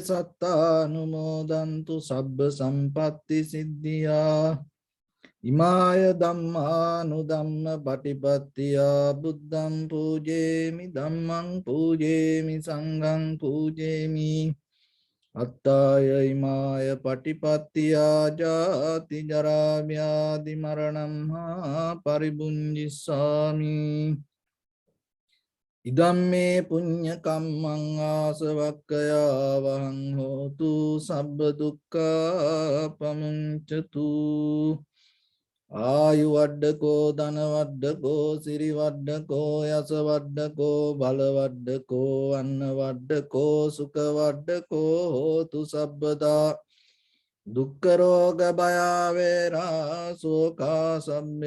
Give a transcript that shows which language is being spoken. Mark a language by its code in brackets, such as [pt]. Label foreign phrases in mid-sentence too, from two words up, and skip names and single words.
[pi] satta anumodantu sabba sampatti siddhya imaya dhamma nudhamma patipattiya buddham pujemi dhammam pujemi sangham pujemi attaya imaya patipattiya jati jara vyadhi maranam paribunjissami idamme punya kammang asavakkaya vahang hotu sabba dukkha pamuncatu ආයු වඩ්ඩකෝ ධන වඩ්ඩකෝ සිරි වඩ්ඩකෝ යස වඩ්ඩකෝ බල වඩ්ඩකෝ අන්න වඩ්ඩකෝ සුඛ වඩ්ඩකෝ හෝතු සබ්බදා දුක්ඛ රෝග භය වේරා සෝකා සම්මේ